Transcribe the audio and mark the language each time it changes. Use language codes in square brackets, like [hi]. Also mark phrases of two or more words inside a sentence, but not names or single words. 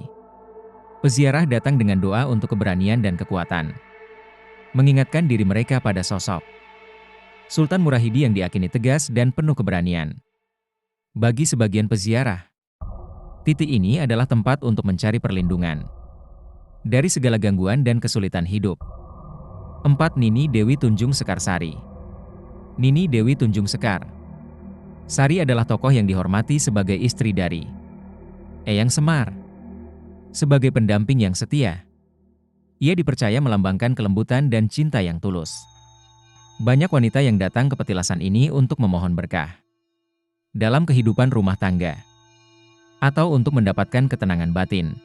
[id] Peziarah datang dengan doa untuk keberanian dan kekuatan, mengingatkan diri mereka pada sosok Sultan Murahidi yang diyakini tegas dan penuh keberanian. Bagi sebagian peziarah, titik ini adalah tempat untuk mencari perlindungan dari segala gangguan dan kesulitan hidup. 4. Nini Dewi Tunjung Sekar Sari. Nini Dewi Tunjung Sekar Sari adalah tokoh yang dihormati sebagai istri dari Eyang Semar. Sebagai pendamping yang setia, ia dipercaya melambangkan kelembutan dan cinta yang tulus. Banyak wanita yang datang ke petilasan ini untuk memohon berkah dalam kehidupan rumah tangga atau untuk mendapatkan ketenangan batin.